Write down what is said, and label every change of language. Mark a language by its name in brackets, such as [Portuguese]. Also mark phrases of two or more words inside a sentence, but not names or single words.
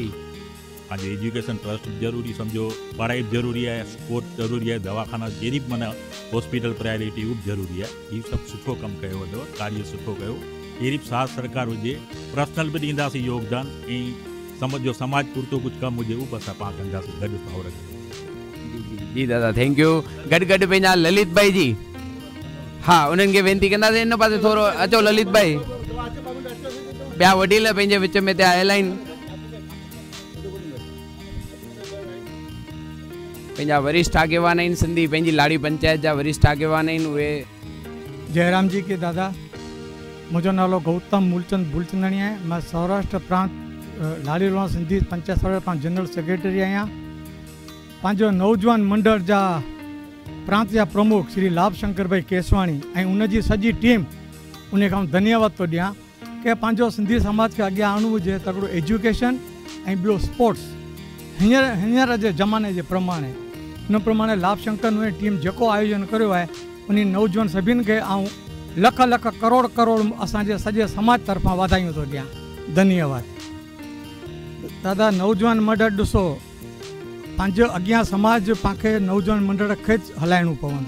[Sindhi] पंहिंजे [English] education trust [Sindhi] बि ज़रूरी सम्झो, पढ़ाई बि ज़रूरी आहे, स्पोर्ट्स ज़रूरी आहे, दवाखाना जहिड़ी बि माना [English] hospital priority [Sindhi] उहो बि ज़रूरी आहे। हीउ सभु सुठो कमु कयो अथव, कार्य सुठो कयो। अहिड़ी साथ सरकार हुजे, पर्सनल बि ॾींदासीं योगदान ऐं सम्झो समाज पुरतो कुझु कमु हुजे उहो बि असां पाण कंदासीं गॾु भाउर। जी दादा [English] thank you. [Sindhi] गॾु गॾु पंहिंजा ललित भाई जी, हाँ उन्हनि खे वेनिती कंदासीं इन पासे थोरो अचो ललित भाई, ॿिया वडील पंहिंजे विच में त्या आयल आहिनि। पंहिंजा वरिष्ठ आगेवान आहिनि, सिंधी पंहिंजी लाड़ी पंचायत जा वरिष्ठ आगेवान आहिनि उहे। जयराम जी के दादा, मुंहिंजो नालो गौतम मूलचंद भूलचंदाणी आहे। मां सौराष्ट्र प्रांत लाड़ी लोहाणा सिंधी पंचायत सौराष्ट्र प्रांत [English] general secretary [Sindhi] आहियां। पंहिंजो नौजवान मंडल जा प्रांत जा प्रमुख श्री लाभ शंकर भाई केसवाणी ऐं उनजी सॼी टीम, उन खां धन्यवाद थो ॾियां कि पंहिंजो सिंधी समाज खे अॻियां आणणो हुजे, तकिड़ो एजुकेशन ऐं ॿियो स्पोर्ट्स हींअर जे ज़माने जे प्रमाणे उन प्रमाणे लाभ शंकर उन टीम जेको आयोजन करियो आहे उन नौजवान सभिनि खे ऐं लख लख करोड़ करोड़ असांजे सॼे समाज तरफ़ां वाधायूं थो ॾियां। धन्यवाद दादा। नौजवान मंडल ॾिसो, पंहिंजो अॻियां समाज पाणखे नौजवान मंडल खे हलाइणो पवंदो।